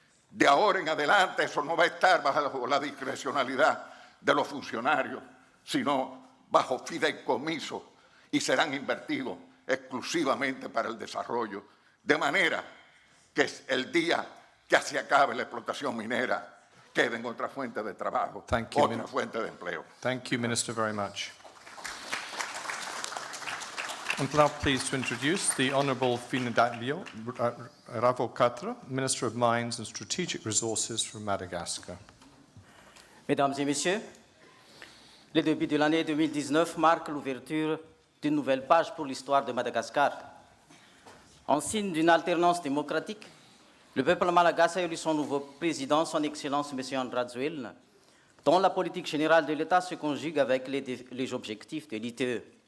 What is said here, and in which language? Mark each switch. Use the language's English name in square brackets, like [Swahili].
[Spanish] De ahora en adelante eso no va a estar bajo la discrecionalidad de los funcionarios, sino bajo fideicomiso y serán invertidos exclusivamente para el desarrollo, de manera que el día que se acabe la explotación minera queden otra fuente de trabajo, otra fuente de empleo. [English] Thank you, Minister, very much. I'm now pleased to introduce the Honourable Fidiniavo Ravokatra, Minister of Mines and Strategic Resources from Madagascar. [French] Mesdames et Messieurs, le début de l'année 2019 marque l'ouverture d'une nouvelle page pour l'histoire de Madagascar. En signe d'une alternance démocratique, le peuple malagasy a élu son nouveau président, son Excellence M. Andrazuel, dont la politique générale de l'État se conjugue avec les objectifs de l'ITE.